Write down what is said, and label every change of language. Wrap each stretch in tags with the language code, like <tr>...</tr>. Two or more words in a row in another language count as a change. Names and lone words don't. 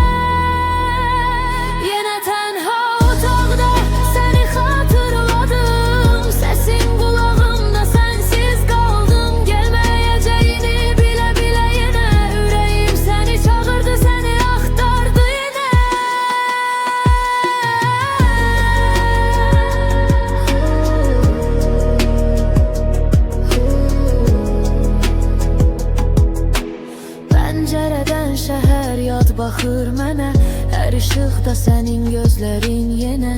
<tr>Yine tenha otaqda seni hatırladım. Sesin kulağımda sensiz kaldım. Gelmeyeceğini bile bile yine. Yüreğim seni çağırdı, seni aktardı yine.</tr> <az>Pəncərədən şəhər yad baxır mənə. Hər işıqda sənin gözlərin yenə.</az>